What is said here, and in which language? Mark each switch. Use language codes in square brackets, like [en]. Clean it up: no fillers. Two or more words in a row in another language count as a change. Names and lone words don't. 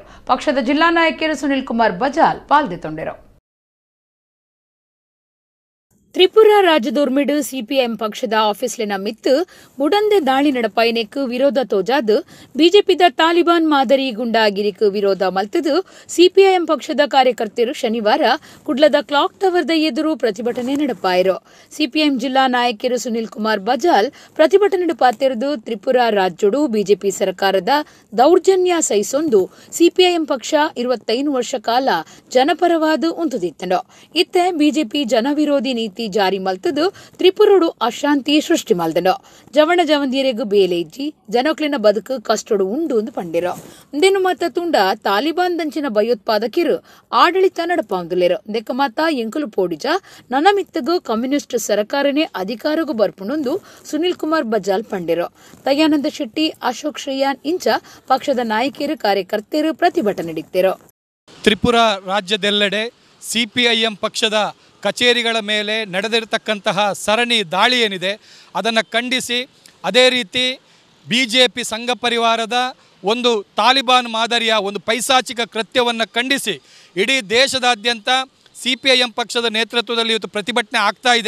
[tcy] ಪಕ್ಷದ ಜಿಲ್ಲಾ ನಾಯಕರು ಸುನಿಲ್ ಕುಮಾರ್ ಬಜಾಲ್ ಪಾಲ್ಗೊಂಡಿರು. ತ್ರಿಪುರ ರಾಜ್ಯದೋರ್ಮೆಡು ಸಿಪಿಎಂ ಪಕ್ಷದ ಆಫೀಸ್ಲಿನ ಮಿತ್ತು ಬುಡಂದೆ ದಾಳಿ ನಡಪಾಯನೆಕ್ಕು ವಿರೋಧ ತೋಜಾದು ಬಿಜೆಪಿದ ತಾಲಿಬಾನ್ ಮಾದರಿ ಗುಂಡಾಗಿರಿಕು ವಿರೋಧ ಮಲ್ತದು ಸಿಪಿಐಎಂ ಪಕ್ಷದ ಕಾರ್ಯಕರ್ತರು ಶನಿವಾರ ಕುಡ್ಲದ ಕ್ಲಾಕ್ ಟವರ್ದ ಎದುರು ಪ್ರತಿಭಟನೆ ನಡೆಪಾಯರು. ಸಿಪಿಎಂ ಜಿಲ್ಲಾ ನಾಯಕರು ಸುನಿಲ್ ಕುಮಾರ್ ಬಜಾಲ್ ಪ್ರತಿಭಟನೆ ಪಾತಿರದು ತ್ರಿಪುರ ರಾಜ್ಯಡು ಬಿಜೆಪಿ ಸರ್ಕಾರದ ದೌರ್ಜನ್ಯ ಸಹಿಸೊಂದು ಸಿಪಿಐಎಂ ಪಕ್ಷ 25 ವರ್ಷ ಕಾಲ ಜನಪರವಾದು ಉಂತುದಿತ್ತಂಡು. ಇತ್ತೆ ಬಿಜೆಪಿ ಜನವಿರೋಧಿ ನೀತಿ ಜಾರಿ ಮಲ್ತದು ತ್ರಿಪುರಡು ಅಶಾಂತಿ ಸೃಷ್ಟಿ ಮಲ್ದನು. ಜವಣ ಜವಂದಿಯರೆಗೂ ಬೇಲೆ ಇಜ್ಜಿ ಜನಕ್ಲಿನ ಬದುಕು ಕಷ್ಟಡು ಉಂಡು ಎಂದು ಪಂಡಿರೋ ಇಂದೇನು ಮತ ತುಂಡ ತಾಲಿಬಾನ್ ದಂಚಿನ ಭಯೋತ್ಪಾದಕರು ಆಡಳಿತ ನಡಪಾಂದುಲೇರು ದೆಕ್ಕ ಮಾತ ಎಂಕುಲು ಪೋಡಿಜ ನನ್ನ ಮಿತ್ತಗೂ ಕಮ್ಯುನಿಸ್ಟ್ ಸರ್ಕಾರನೇ ಅಧಿಕಾರಗೂ ಬರ್ಪುಣೊಂದು ಸುನಿಲ್ ಕುಮಾರ್ ಬಜಾಲ್ ಪಂಡಿರೋ. [kn] ದಯಾನಂದ ಶೆಟ್ಟಿ, ಅಶೋಕ್ ಶ್ರೇಯಾನ್ ಇಂಚ ಪಕ್ಷದ ನಾಯಕರು ಕಾರ್ಯಕರ್ತರು ಪ್ರತಿಭಟನೆ ನಡೆಸಿದರು. ತ್ರಿಪುರ ರಾಜ್ಯದೆಲ್ಲೆಡೆ ಸಿಪಿಐಎಂ ಪಕ್ಷದ ಕಚೇರಿಗಳ ಮೇಲೆ ನಡೆದಿರತಕ್ಕಂತಹ ಸರಣಿ ದಾಳಿ ಏನಿದೆ ಅದನ್ನು ಖಂಡಿಸಿ, ಅದೇ ರೀತಿ ಬಿಜೆಪಿ ಸಂಘ ಪರಿವಾರದ ಒಂದು ತಾಲಿಬಾನ್ ಮಾದರಿಯ ಒಂದು ಪೈಶಾಚಿಕ ಕೃತ್ಯವನ್ನು ಖಂಡಿಸಿ ಇಡೀ ದೇಶದಾದ್ಯಂತ ಸಿಪಿಐಎಂ ಪಕ್ಷದ ನೇತೃತ್ವದಲ್ಲಿ ಇವತ್ತು ಪ್ರತಿಭಟನೆ ಆಗ್ತಾ ಇದೆ.